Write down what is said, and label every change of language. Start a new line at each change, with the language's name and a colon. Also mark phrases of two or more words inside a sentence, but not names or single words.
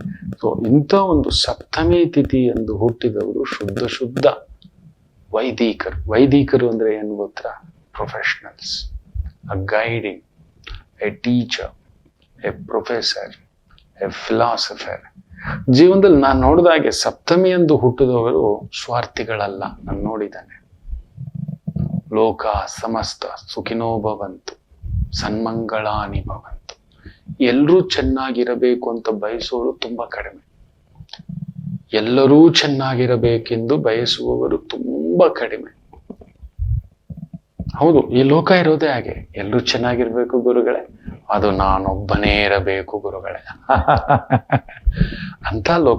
Kannada: ಸೊ ಇಂಥ ಒಂದು ಸಪ್ತಮಿ ತಿಥಿ ಎಂದು ಹುಟ್ಟಿದವರು ಶುದ್ಧ ವೈದಿಕರು. ವೈದಿಕರು ಅಂದ್ರೆ ಏನು ಗೊತ್ತಾ?
English: Professionals, a guiding, a teacher, a professor, a philosopher.
Kannada: ಜೀವನದಲ್ಲಿ ನಾನು ನೋಡಿದ ಹಾಗೆ ಸಪ್ತಮಿ ಎಂದು ಹುಟ್ಟಿದವರು ಸ್ವಾರ್ಥಿಗಳಲ್ಲ. ನಾನು ನೋಡಿದ್ದಾನೆ.
Sanskrit: ಲೋಕ ಸಮಸ್ತ ಸುಖಿನೋ ಭವಂತು, ಸನ್ಮಂಗಳಾನಿ ಭವಂತು.
Kannada: ಎಲ್ಲರೂ ಚೆನ್ನಾಗಿರಬೇಕು ಅಂತ ಬಯಸುವವರು ತುಂಬಾ ಕಡಿಮೆ. ಎಲ್ಲರೂ ಚೆನ್ನಾಗಿರಬೇಕೆಂದು ಬಯಸುವವರು ತುಂಬಾ ಕಡಿಮೆ. ಹೌದು, ಈ ಲೋಕ ಇರೋದೇ ಹಾಗೆ. ಎಲ್ಲರೂ ಚೆನ್ನಾಗಿರ್ಬೇಕು ಗುರುಗಳೇ, ಅದು ನಾನೊಬ್ಬನೇ ಇರಬೇಕು ಗುರುಗಳೇ ಅಂತ ಲೋಕ.